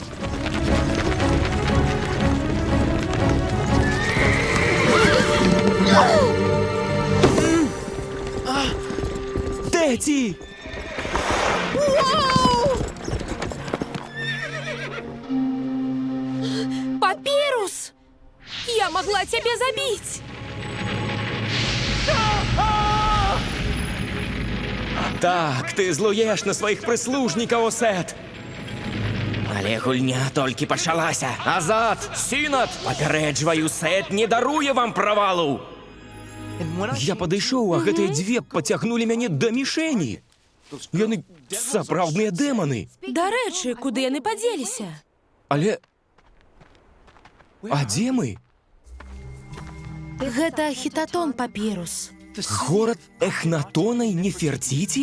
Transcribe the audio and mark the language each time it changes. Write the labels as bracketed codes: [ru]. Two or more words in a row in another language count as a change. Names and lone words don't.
[ru] Теті! Папирус! Я могла тебя забить! [uk] Так, ти злуєш на своїх прислужників, Осет. Але гульня тільки почалася. Назад, Сінат! Попереджваю, Сет не дарує вам провалу. [be] Я падышоў, а гэтыя дзве пацягнулі мяне да мішэні. Яны сапраўдныя дэманы. Дарэчы, куды яны падзеліся? Але... А дзе мы? Гэта Хітатон, Папірус. Горад Эхнатона і Неферціці?